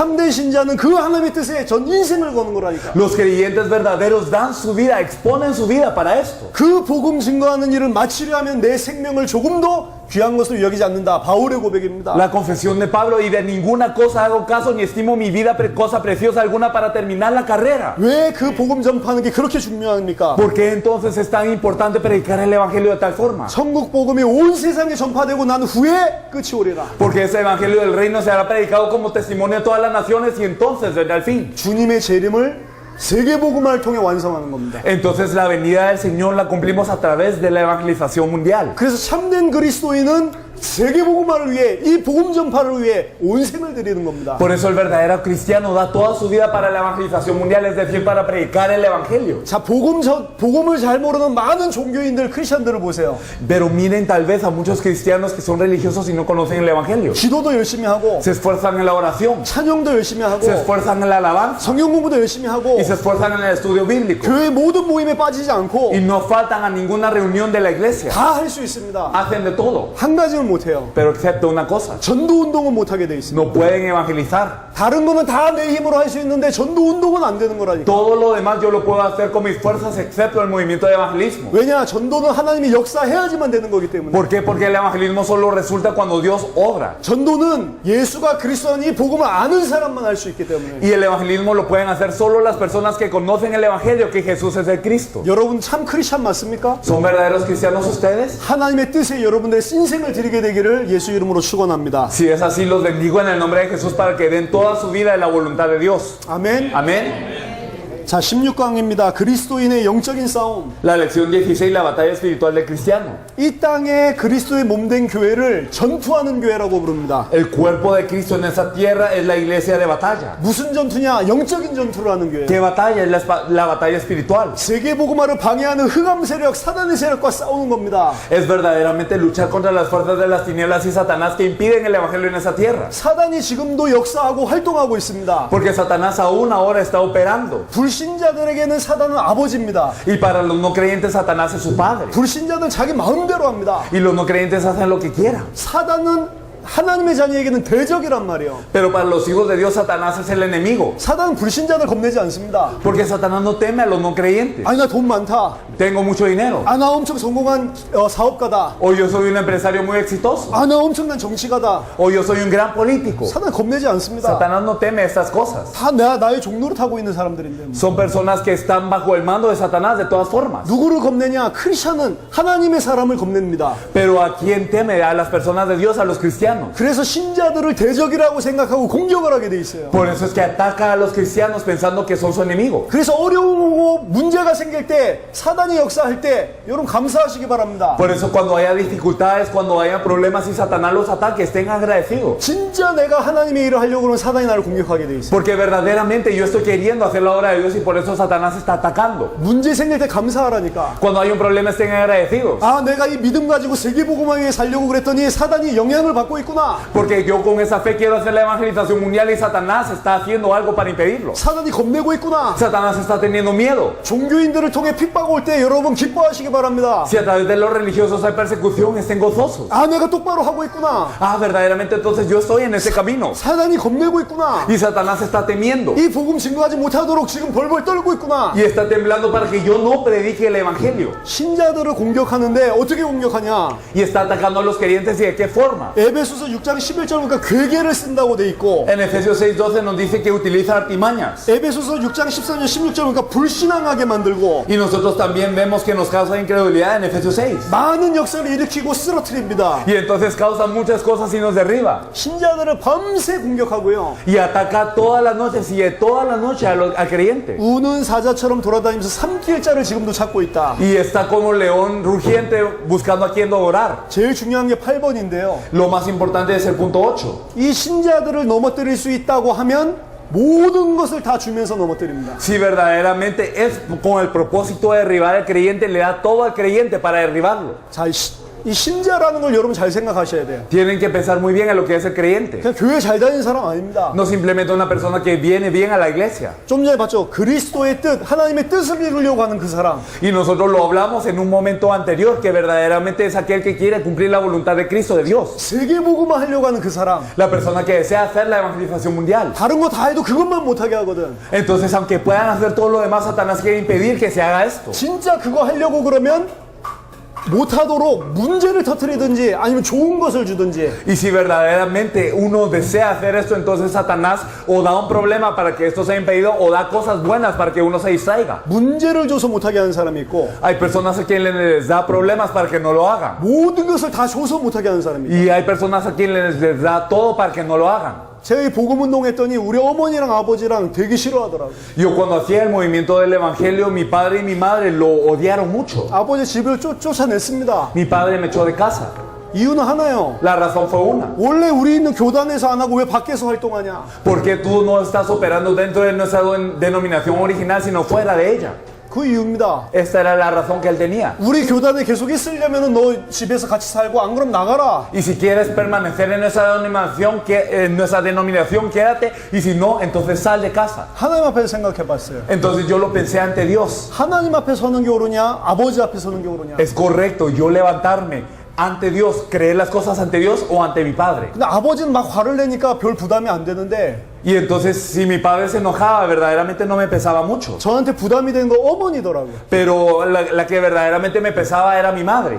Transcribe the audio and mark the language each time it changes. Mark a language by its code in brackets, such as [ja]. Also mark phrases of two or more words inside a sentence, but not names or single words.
[ko] 참된 신자는 그 하나님의 뜻에 전 인생을 거는 거라니까. [es] Los creyentes verdaderos verdaderos dan su vida, exponen su vida para esto. [ko] 그 복음 증거하는 일을 마치려 하면 내 생명을 조금도 귀한 것으로 여기지 않는다. 바울의 고백입니다. [es] La confesión de Pablo, y de ninguna cosa hago caso ni estimo mi vida cosa preciosa alguna para terminar la carrera. [ko] 왜 그 복음 전파하는 게 그렇게 중요합니까? [es] ¿Por qué entonces es tan importante predicar el evangelio de tal forma? [ko] 천국 복음이 온 세상에 전파되고 난 후에 끝이 오리라. [es] Porque ese evangelio del reino será predicado como testimonio a todas las naciones y entonces vendrá el fin. [ko] 주님의 재림을 세계 복음화를 통해 완성하는 겁니다. [es] Entonces la venida del Señor la cumplimos a través de la evangelización mundial. [ko] 그래서 참된 그리스도인은 세계 복음화를 위해 이 복음 전파를 위해 온 생을 드리는 겁니다. [es] Por eso el verdadero cristiano da toda su vida para la evangelización mundial, es decir, para predicar el evangelio. [ko] 자, 복음을 잘 모르는 많은 종교인들, 크리스천들을 보세요. [es] Pero miren tal vez a muchos cristianos que son religiosos y no conocen el evangelio. [ko] 기도도 열심히 하고 [es] Se esfuerzan en la oración, [ko] 찬양도 열심히 하고 [es] se esfuerzan en la alabanza [ko] 성경 공부도 열심히 하고 [es] y se esfuerzan en el estudio bíblico. [ko] 교회 모든 모임에 빠지지 않고 [es] Y no faltan a ninguna reunión de la iglesia. [ko] 다 할 수 있습니다. [es] Hacen de todo, [ko] 한 가지는 못해요. [es] pero excepto una cosa. [ko] 전도 운동은 못하게 돼 있습니다. [es] No pueden evangelizar. [ko] 다른 거는 다 내 힘으로 할 수 있는데 전도 운동은 안 되는 거라니까. [es] Todo lo demás yo lo puedo hacer con mis fuerzas excepto el movimiento de evangelismo. [ko] 왜냐? 전도는 하나님이 역사해야지만 되는 거기 때문에. [es] ¿Por qué? Porque el evangelismo solo resulta cuando Dios obra. [ko] 전도는 예수가 그리스도니 이 복음을 아는 사람만 할 수 있기 때문에. [es] Y el evangelismo lo pueden hacer solo las personas que conocen el evangelio, que Jesús es el Cristo. [ko] 여러분 참 크리스찬 맞습니까? [es] ¿Son verdaderos cristianos ustedes? [ko] 하나님의 뜻에 여러분들의 신생을 드리게 되기를 예수 이름으로 축원합니다. [es] Si es así, los bendigo en el nombre de Jesús para que den toda su vida en la voluntad de Dios. [ko] 아멘. [es] Amén. [ko] 자, 16강입니다. 그리스도인의 영적인 싸움. [es] La lección 16, la batalla espiritual del cristiano. [ko] 이 땅에 그리스도의 몸된 교회를 전투하는 교회라고 부릅니다. [es] El cuerpo de Cristo en esa tierra es la iglesia de batalla. [ko] 무슨 전투냐? 영적인 전투를 하는 교회. [es] ¿Qué batalla? Es la batalla espiritual. [ko] 세계 복음화를 방해하는 흑암 세력, 사단의 세력과 싸우는 겁니다. [es] Es verdaderamente luchar contra las fuerzas de las tinieblas y Satanás que impiden el evangelio en esa tierra. [ko] 사단이 지금도 역사하고 활동하고 있습니다. [es] Porque Satanás aún ahora está operando. [ko] 불신자들에게는 사단은 아버지입니다. [es] Y para los no creyentes Satanás es su padre. [ko] 불신자들은 자기 마음대로 합니다. [es] Y los no creyentes hacen lo que quieran. [ko] 사단은 하나님의 자녀에게는 대적이란 말이에요. [es] Pero para los hijos de Dios Satanás es el enemigo. [ko] 사단은 불신자들 겁내지 않습니다. [es] Porque Satanás no teme a los no creyentes. [ko] 아니 나 돈 많다. [es] Tengo mucho dinero. [ko] 아 나 엄청 성공한 사업가다. [es] O yo soy un empresario muy exitoso. [ko] 아 나 엄청난 정치가다. [es] O yo soy un gran político. [ko] 사단 겁내지 않습니다. [es] Satanás no teme estas cosas. [ko] 다 나의 종노릇 하고 있는 사람들인데. [es] Son personas que están bajo el mando de Satanás de todas formas. [ko] 누구를 겁내냐? 크리스천은 하나님의 사람을 겁냅니다. [es] Pero ¿a quién teme? A las personas de Dios, a los cristianos. [ko] 그래서 신자들을 대적이라고 생각하고 공격을 하게 돼 있어요. [es] Por eso es que ataca a los cristianos pensando que son su enemigo. [ko] 그래서 어려움이고 문제가 생길 때 사단이 역사할 때 여러분 감사하시기 바랍니다. [es] Por eso cuando haya dificultades, cuando haya problemas y Satanás los ataque, estén agradecidos. [ko] 진짜 내가 하나님의 일을 하려고 그러면 사단이 나를 공격하게 돼 있어요. [es] Porque verdaderamente yo estoy queriendo hacer la obra de Dios y por eso Satanás está atacando. [ko] 문제 생길 때 감사하라니까. [es] Cuando hay un problema estén agradecidos. [ko] 아 내가 이 믿음 가지고 세계복음화에 살려고 그랬더니 사단이 영향을 받고 있구나. [es] Porque yo con esa fe quiero hacer la evangelización mundial y Satanás está haciendo algo para impedirlo. [ko] 사단이 겁내고 있구나. [es] Satanás está teniendo miedo. [ko] 종교인들을 통해 핍박 올 때 여러분 기뻐하시기 바랍니다. [es] Si a través de los religiosos hay persecución, estén gozosos. [ko] 아 내가 똑바로 하고 있구나. [es] Ah, verdaderamente entonces yo estoy en ese camino. [ko] 사단이 겁내고 있구나. [es] Y Satanás está temiendo. [ko] 이 복음 증거하지 못하도록 지금 벌벌 떨고 있구나. [es] Y está temblando para que yo no predique el evangelio. [ko] 신자들을 공격하는데 어떻게 공격하냐? [es] Y está atacando a los creyentes y de qué forma. [ko] 에베소서 6장 11절 보니까 괴계를 쓴다고 돼 있고 [es] En Efesios 6:12 nos dice que utiliza artimañas. [ko] 에베소서 6장 14절 16절 보니까 불신앙하게 만들고 [es] Y nosotros también vemos que nos causa incredulidad en Efesios 6. [ko] 많은 역사를 일으키고 쓰러뜨립니다. [es] Y entonces causa muchas cosas y nos derriba. [ko] 신자들을 밤새 공격하고요. [es] Y ataca todas las noches y de toda la noche al creyente. [ko] 우는 사자처럼 돌아다니면서 삼킬 자를 지금도 찾고 있다. [es] Y está como león rugiente buscando a quien devorar. [ko] 제일 중요한 게 8번인데요. [es] Lo más importante es el punto 8. [ko] 이 신자들을 넘어뜨릴 수 있다고 하면 모든 것을 다 주면서 넘어뜨립니다. [es] Si verdaderamente es con el propósito de derribar al creyente, le da todo al creyente para derribarlo. [ko] 자, 이 신자라는 걸 여러분 잘 생각하셔야 돼요. [es] Tienen que pensar muy bien en lo que es el creyente. [ko] 그냥 교회 잘 다니는 사람 아닙니다. [es] No simplemente una persona que viene bien a la iglesia. [ko] 좀 전에 봤죠? 그리스도의 뜻, 하나님의 뜻을 이루려고 하는 그 사람. [es] Y nosotros lo hablamos en un momento anterior, que verdaderamente es aquel que quiere cumplir la voluntad de Cristo, de Dios. [ko] 세계복음화 하려고 하는 그 사람. [es] La persona que desea hacer la evangelización mundial. [ko] 다른 거 다 해도 그것만 못하게 하거든. [es] Entonces, aunque puedan hacer todo lo demás, Satanás quiere impedir que se haga esto. [ko] 진짜 그거 하려고 그러면 못하도록 문제를 터뜨리든지 아니면 좋은 것을 주든지. [es] Y si verdaderamente uno desea hacer esto, entonces Satanás o da un problema para que esto sea impedido o da cosas buenas para que uno se distraiga. [ko] 문제를 줘서 못하게 하는 사람이 있고 [es] Hay personas a quienes les da problemas para que no lo hagan. [ko] 모든 것을 다 줘서 못하게 하는 사람이 있다. [es] Y hay personas a quienes les da todo para que no lo hagan. [ko] 제가 이 복음운동 했더니 우리 어머니랑 아버지랑 되게 싫어하더라고요. [es] Yo cuando hacía el movimiento del evangelio, mi padre y mi madre lo odiaron mucho. [ko] 아버지 집을 쫓아냈습니다. [es] Mi padre me echó de casa. [ko] 이유는 하나요. [es] La razón fue una. [ko] 원래 우리 있는 교단에서 안 하고 왜 밖에서 활동하냐. [es] Porque tú no estás operando dentro de nuestra denominación original, sino fuera de ella. [ko] 그 이유입니다. [es] Esta era la razón que él tenía. [ko] 우리 교단에 계속 있으려면 너 집에서 같이 살고 안 그럼 나가라. [es] Y si quieres permanecer en nuestra denominación, quédate. Y si no, entonces sal de casa. [ko] 하나님 앞에서 생각해 봤어요. [es] Entonces yo lo pensé ante Dios. [ko] 하나님 앞에 서는 게 옳으냐 아버지 앞에 서는 게 옳으냐. [es] ¿Es correcto yo levantarme ante Dios, creer las cosas ante Dios o ante mi padre? [ko] 근데 아버지는 막 화를 내니까 별 부담이 안 되는데 [es] Y entonces si mi padre se enojaba, verdaderamente no me pesaba mucho. [ko] 저한테 부담이 되는 거 어머니더라고요. [es] Pero la que verdaderamente me pesaba era mi madre.